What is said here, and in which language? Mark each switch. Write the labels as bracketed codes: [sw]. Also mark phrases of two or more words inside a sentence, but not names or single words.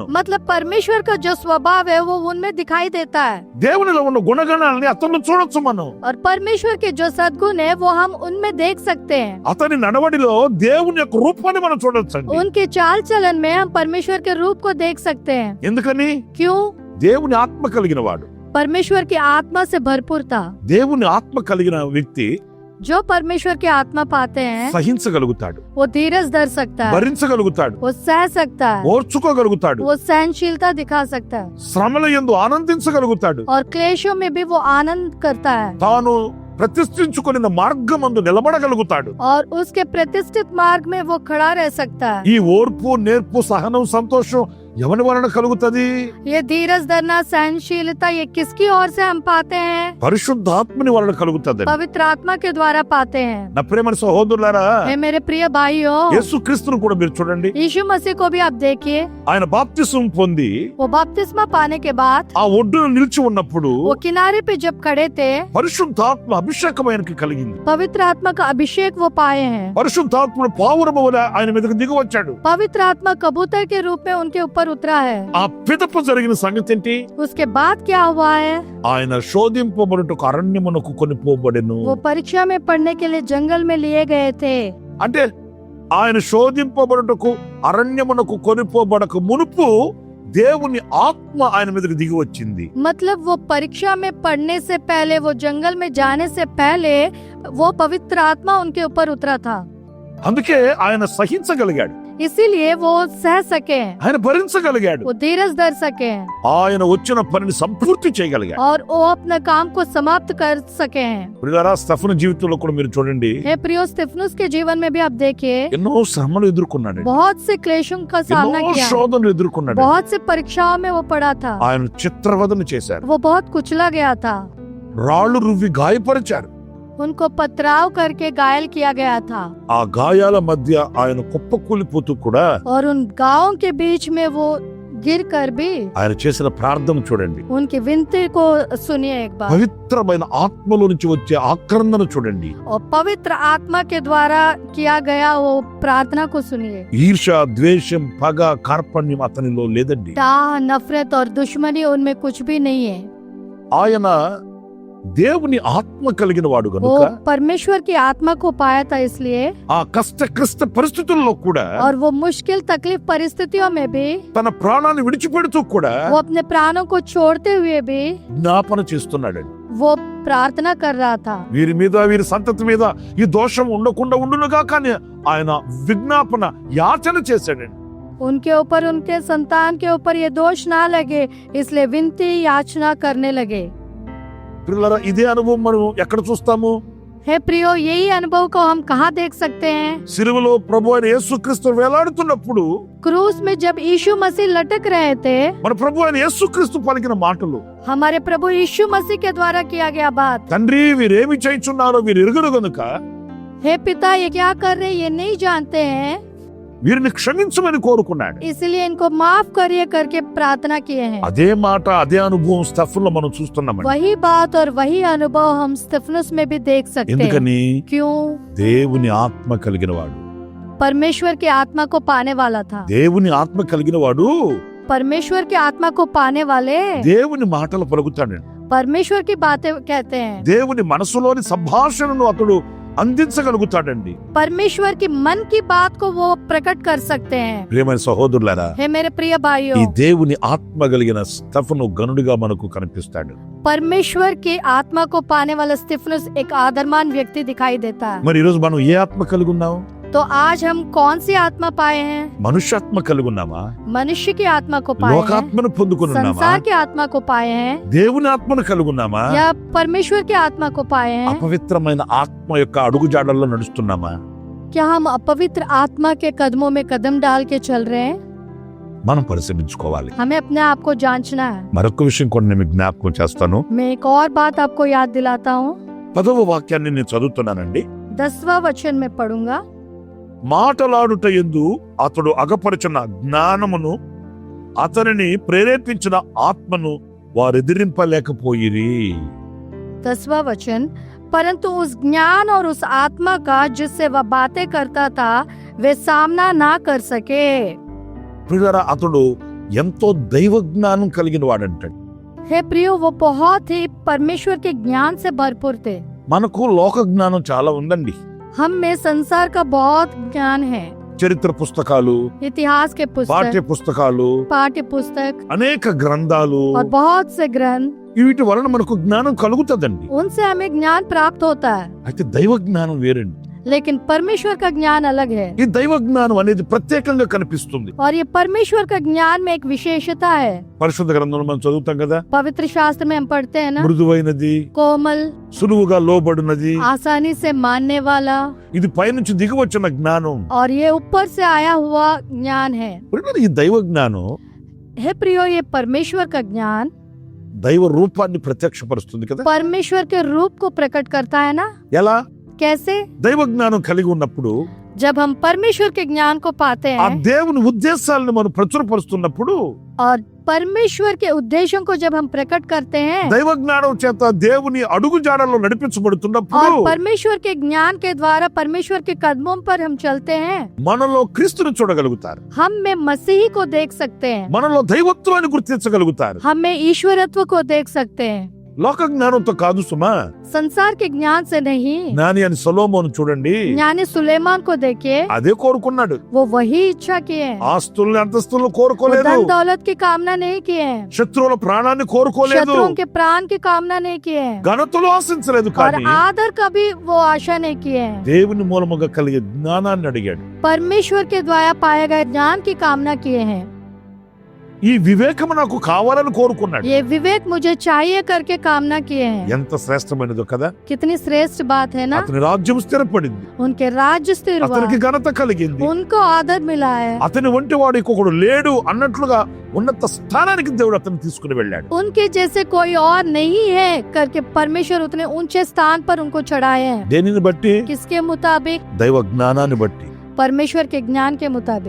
[hi] मतलब परमेश्वर का जो स्वभाव है वो उनमें दिखाई देता है, [te] దేవునిలో ఉన్న గుణగణాలని అతనిలో చూడొచ్చు మనం. [hi] और परमेश्वर के जो सद्गुण है वो हम उनमें देख सकते हैं। [te] అతని నడవడిలో దేవుని యొక్క రూపాన్ని మనం చూడొచ్చండి. [hi] उनके चाल चलन में हम परमेश्वर के रूप को देख सकते हैं। [te] ఎందుకని? [hi] क्यों? [te] దేవుని ఆత్మ కలిగిన వాడు. [hi] परमेश्वर की आत्मा से भरपूर था। [te] దేవుని ఆత్మ కలిగిన వ్యక్తి [hi] जो परमेश्वर की आत्मा पाते हैं [te] సహించగలుగుతాడు, [hi] वो धीरज धर सकता है, [te] భరించగలుగుతాడు, [hi] वो सह सकता है, [te] ఓర్చుకోగలుగుతాడు, [hi] वो सहनशीलता दिखा सकता है, [te] శ్రమల యందు ఆనందించగలుగుతాడు, [hi] और क्लेशों में भी वो आनंद करता है, [te] తాను ప్రతిష్ఠించుకొనిన మార్గమందు నిలబడగలుగుతాడు. [hi] और उसके प्रतिष्ठित मार्ग में वो खड़ा रह सकता है। [te] ఈ ఓర్పు, నేర్పు, సహనం, సంతోషం ఎవరి వలన కలుగుతది? [hi] ये धीरज धरना, सहनशीलता, ये किसकी ओर से हम पाते हैं? [te] పరిశుద్ధాత్మని వలన కలుగుతది. [hi] पवित्र आत्मा के द्वारा पाते हैं। [te] నా ప్రియమైన సహోదరులారా, [hi] हे मेरे प्रिय भाइयों, [te] యేసుక్రీస్తును కూడా మీరు చూడండి. [hi] यीशु मसीह को भी आप देखिए, [te] ఆయన బాప్తిసం పొంది [hi] वो बपतिस्मा पाने के बाद [te] ఆ ఒడ్డున నిలిచి ఉన్నప్పుడు [hi] वो किनारे पे जब खड़े थे, [te] పరిశుద్ధాత్మ అభిషేకం ఆయనకి కలిగింది. [hi] पवित्र आत्मा का अभिषेक वो पाए हैं। [te] పరిశుద్ధాత్ముడు పావురము వలె ఆయన మీదకి దిగి వచ్చాడు. [hi] पवित्र आत्मा कबूतर के रूप में उनके ऊपर उतरा है। [te] ఆ పిదప జరిగిన సంగతి ఏంటి? [hi] उसके बाद क्या हुआ है? [te] ఆయన శోధింపబడుటకు అరణ్యమునకు కొనిపోబడెను. [hi] वो परीक्षा में पढ़ने के लिए जंगल में लिए गए थे। [te] అంటే ఆయన శోధింపబడుటకు అరణ్యమునకు కొనిపోబడక మునుపు దేవుని ఆత్మ ఆయన మీదకి దిగి వచ్చింది. [hi] मतलब वो परीक्षा में पढ़ने से पहले, वो जंगल में जाने से पहले वो पवित्र आत्मा उनके ऊपर उतरा था। [te] అందుకే ఆయన సహించగలిగాడు. [hi] इसीलिए वो सह सके, [te] ఆయన భరించగలిగాడు, [hi] वो धीरज धर सके [te] ఆయన వచ్చిన పనిని సంపూర్తి చేయగలిగాడు. [hi] और वो अपने काम को समाप्त कर सके हैं। [te] ప్రియులారా, స్తెఫను జీవితంలో కూడా మీరు చూడండి, [hi] हे प्रियो, स्तिफनुस के जीवन में भी आप देखिए [te] ఎన్నో శ్రమలు ఎదుర్కొన్నాడు, [hi] बहुत से क्लेशों का सामना [te] ఎన్నో [hi] किया, [te] శోధనలు ఎదుర్కొన్నాడు. [hi] बहुत से परीक्षाओं में वो पड़ा था, [te] ఆయన చిత్రవదన చేశారు, [hi] वो बहुत कुचला गया था, [te] రాళ్ళు రువ్వి గాయపరిచారు. [hi] उनको पथराव करके घायल किया गया था, [te] ఆ గాయాల మధ్య ఆయన కుప్పకూలిపోతూ కూడా [hi] और उन गांवों के बीच में वो गिर कर भी [te] ఆయన చేసిన ప్రార్థన చూడండి, [hi] उनकी विनती को सुनिए एक बार, [te] పవిత్రమైన ఆత్మలో నుంచి వచ్చే ఆక్రందన చూడండి, [hi] और पवित्र आत्मा के द्वारा किया गया वो प्रार्थना को सुनिए। [te] ఈర్ష, ద్వేషం, పగ, కార్పణ్యం అతనిలో లేదండి. [hi] डाह, नफरत और दुश्मनी उनमें कुछ भी नहीं है। [te] ఆయన దేవుని ఆత్మ కలిగిన వాడు [hi] वो [te] గనుక [hi] परमेश्वर की आत्मा को पाया था, इसलिए [te] ఆ కష్ట పరిస్థితుల్లో కూడా [hi] और वो मुश्किल तकलीफ परिस्थितियों में भी [te] తన ప్రాణాన్ని విడిచిపెడుతూ కూడా [hi] वो अपने प्राणों को छोड़ते हुए भी [te] జ్ఞాపన చేస్తున్నాడండి. [hi] वो प्रार्थना कर रहा था, [te] వీరి మీద, వీరి సంతతి మీద ఈ దోషం ఉండకుండా ఉండునుగా, కానీ ఆయన విజ్ఞాపన యాచన చేశాడండి. [hi] उनके ऊपर, उनके संतान के ऊपर ये दोष ना लगे, इसलिए विनती याचना करने लगे। [te] పిల్లరా, ఇదే అనుభవం మనం ఎక్కడ చూస్తాము? [hi] हे प्रियो, यही अनुभव को हम कहाँ देख सकते हैं? [te] సిలువలో ప్రభు అయిన యేసుక్రీస్తు వేలాడుతున్నప్పుడు [hi] क्रूस में जब यीशु मसीह लटक रहे थे, [te] మన ప్రభు అయిన యేసుక్రీస్తు పలికిన మాటలు, [hi] हमारे प्रभु यीशु मसीह के द्वारा किया गया बात, [te] తండ్రి వీరేమి చేయుచున్నారో వీరు ఎరుగరు గనుక [hi] हे पिता ये क्या कर रहे ये नहीं जानते हैं, [te] వీరిని క్షమించమని కోరుకున్నాడు. [hi] इसलिए इनको माफ करिए करके प्रार्थना किए हैं। [te] అదే మాట, అదే అనుభవం స్తెఫనులో మనం చూస్తున్నామండి. [hi] वही बात और वही अनुभव हम स्तिफनुस में भी देख सकते हैं। [te] ఎందుకని? [hi] क्यों? [te] దేవుని ఆత్మ కలిగిన వాడు, [hi] परमेश्वर की आत्मा को पाने वाला था, [te] దేవుని ఆత్మ కలిగిన వాడు [hi] परमेश्वर की आत्मा को पाने वाले [te] దేవుని మాటలు పలుకుతాడు, [hi] परमेश्वर की बातें कहते हैं, [te] దేవుని మనసులోని సంభాషణను అతడు అందించగలుగుతాడండి. [hi] परमेश्वर की मन की बात को वो प्रकट कर सकते हैं। [te] ప్రియమైన సహోదరులారా, [hi] हे मेरे प्रिय [te] ఈ [hi] भाइयों, [te] దేవుని ఆత్మ కలిగిన స్తెఫను గనుడిగా మనకు కనిపిస్తాడు. [hi] परमेश्वर की आत्मा को पाने वाला स्तिफनुस एक आदरमान व्यक्ति दिखाई देता है। [te] మరి ఈరోజు మనం ఏ ఆత్మ కలిగి ఉన్నాం? [hi] तो आज हम कौन सी आत्मा पाए हैं? [te] మనుష్యాత్మ కలిగి ఉన్నామా? [hi] मनुष्य की आत्मा को पाए हैं, [te] లోకాత్మను పొందుకుని ఉన్నామా? [hi] संसार की आत्मा को पाए हैं, [te] దేవుని ఆత్మను కలిగి ఉన్నామా? [hi] या परमेश्वर की आत्मा को पाए हैं? [te] అపవిత్రమైన ఆత్మ యొక్క అడుగుజాడల్లో నడుస్తున్నామా? [hi] क्या हम अपवित्र आत्मा के कदमों में कदम डाल के चल रहे हैं? [te] మనం పరిశీలించుకోవాలి. [hi] हमें अपने आप को जांचना है। [te] మరొక విషయం కూడా నేను మీకు జ్ఞాపకం చేస్తాను. [hi] मैं एक और बात आपको याद दिलाता हूँ, [te] 10వ వాక్యాన్ని నేను చదువుతున్నానండి. [hi] 10वां वचन में पढ़ूंगा। [te] మాటలాడుట యందు అతడు అగపరచిన జ్ఞానమును అతనిని ప్రేరేపించిన ఆత్మను వారెదిరింపలేకపోయిరి. [hi] 10वां वचन, परंतु उस ज्ञान और उस आत्मा का जिससे वह बातें करता था वे सामना ना कर सके। [te] ప్రియులారా, అతడు ఎంతో దైవ జ్ఞానం కలిగిన వాడంటాడు. [hi] हे प्रियो, वो बहुत ही परमेश्वर के ज्ञान से भरपूर थे। [te] మనకు లోక జ్ఞానం చాలా ఉందండి. [hi] हम में संसार का बहुत ज्ञान है, [te] చరిత్ర పుస్తకాలు, [hi] इतिहास के [te] పాఠ్య [hi] पुस्तक, [te] పుస్తకాలు, [hi] पाठ्य पुस्तक [te] అనేక గ్రంథాలు, [hi] और बहुत से ग्रंथ, [te] వీటి వలన మనకు జ్ఞానం కలుగుతుందండి. [hi] उनसे हमें ज्ञान प्राप्त होता है। [te] అయితే దైవ జ్ఞానం వేరండి. [hi] लेकिन परमेश्वर का ज्ञान अलग है, [te] ఈ దైవ జ్ఞానం అనేది ప్రత్యేకంగా కనిపిస్తుంది. [hi] और ये परमेश्वर का ज्ञान में एक विशेषता है। [te] పరిశుద్ధ గ్రంథంలో మనం చదువుతాం కదా, [hi] पवित्र शास्त्र में हम पढ़ते हैं ना, [te] మృదువైనది, [hi] कोमल, [te] సులువుగా లోబడినది, [hi] आसानी से मानने वाला, [te] ఇది పైనుంచి దిగి వచ్చిన జ్ఞానం. [hi] और ये ऊपर से आया हुआ ज्ञान है। [te] ఈ దైవ జ్ఞానం [hi] हे प्रियो, ये परमेश्वर का ज्ञान [te] దైవ రూపాన్ని ప్రత్యక్షపరుస్తుంది కదా. [hi] परमेश्वर के रूप को प्रकट करता है ना। [te] ఎలా? [hi] कैसे? [te] దైవ జ్ఞానం కలిగి ఉన్నప్పుడు, [hi] जब हम परमेश्वर के ज्ञान को पाते [te] ఆ [hi] हैं [te] దేవుని ఉద్దేశాలను మనం ప్రచురపరుస్తున్నప్పుడు, [hi] और परमेश्वर के उद्देश्यों को जब हम प्रकट करते हैं [te] దైవ జ్ఞానం చేత దేవుని అడుగు జాడల్లో నడిపించబడుతున్నప్పుడు, [hi] और परमेश्वर के ज्ञान के द्वारा परमेश्वर के कदमों पर हम चलते हैं, [te] మనలో క్రీస్తుని చూడగలుగుతారు, [hi] हम में मसीही को देख सकते हैं, [te] మనలో దైవత్వాన్ని గుర్తించగలుగుతారు. [hi] हम में ईश्वरत्व को देख सकते हैं। [te] లోక జ్ఞానంతో కాదు సుమా. [hi] संसार के ज्ञान से नहीं। [te] జ్ఞాని అని సొలొమోను చూడండి, [hi] ज्ञानी सुलेमान को देखिए, [te] అదే కోరుకున్నాడు. [hi] वो वही इच्छा किए, [te] ఆస్తుల్ని అంతస్తులను [hi] वो [te] కోరుకోలేదు, [hi] धन दौलत की कामना नहीं किए, [te] శత్రువుల ప్రాణాన్ని కోరుకోలేదు, [hi] शत्रुओं के प्राण की कामना नहीं किए, [te] ఘనతలు ఆశించలేదు. [hi] और [te] కానీ [hi] आदर कभी वो आशा नहीं किए। [te] దేవుని మూలముగా కలిగే జ్ఞానాన్ని అడిగాడు. [hi] परमेश्वर के द्वारा पाए गए ज्ञान की कामना किए हैं। [te] ఈ వివేకము నాకు కావాలని కోరుకున్నాడు. [hi] ये विवेक मुझे चाहिए करके कामना किए हैं। [te] ఎంత శ్రేష్టమైనదో కదా. [hi] कितनी श्रेष्ठ बात है ना। [te] అతని రాజ్యం స్థిరపడింది, [hi] उनके राज्य स्थिर हुआ, [te] అతనికి ఘనత కలిగింది, [hi] उनको आदर मिला है, [te] అతని వంటి వాడు ఇంకొకడు లేడు అన్నట్లుగా ఉన్నత స్థానానికి దేవుడు అతన్ని తీసుకుని వెళ్ళాడు. [hi] उनके जैसे कोई और नहीं है करके परमेश्वर उतने ऊंचे स्थान पर उनको चढ़ाए हैं। [te] దేనిని బట్టి? [hi] किसके मुताबिक? [te] దైవ జ్ఞానాన్ని బట్టి. [hi] परमेश्वर के ज्ञान के मुताबिक।